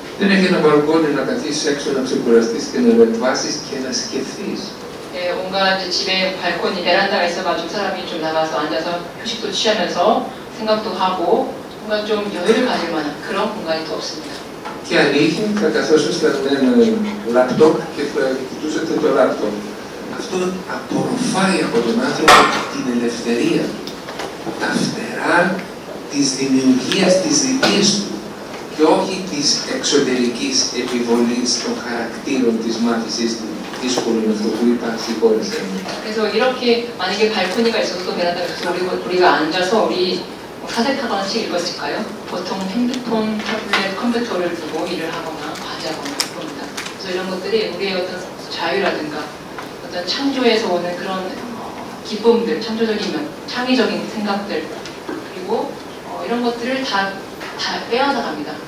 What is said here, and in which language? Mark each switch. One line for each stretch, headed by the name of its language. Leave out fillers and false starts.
Greek: Δεν έχει ένα μπαλκόνι να καθίσεις έξω, να ξεκουραστείς και να ρετβάσεις και να σκεφτείς.
Korean: 온갖 이제 집에 발코니, 베란다가 있어가지고 사람이 좀 나가서 앉아서 휴식도 취하면서 생각도 하고 뭔가 좀 여유를 가질 만한 그런 공간이 더 없습니다.
Greek: Και αν είχε, θα καθόσασταν ένα λάπτοπ και θα κοιτούσατε το λάπτοπ. Αυτό απορροφάει από τον άνθρωπο την ελευθερία του, τα φτερά της δημιουργίας της δικής του και όχι της εξωτερικής επιβολής των χαρακτήρων της μάθησής του. δύσκολο είναι αυτό που είπα, συγχώρεσαι.
Korean: 그래서 이렇게 만약에 발코니가 있어서 또 베란다가 있어서 우리가 앉아서 우리 사색하거나 책 읽었을까요? 보통 핸드폰, 타블렛, 컴퓨터를 두고 일을 하거나 과제하거나 그럽니다. 그래서 이런 것들이 우리의 어떤 자유라든가 어떤 창조에서 오는 그런 기쁨들, 창조적인 면, 창의적인 생각들 그리고 이런 것들을 다 빼앗아 갑니다.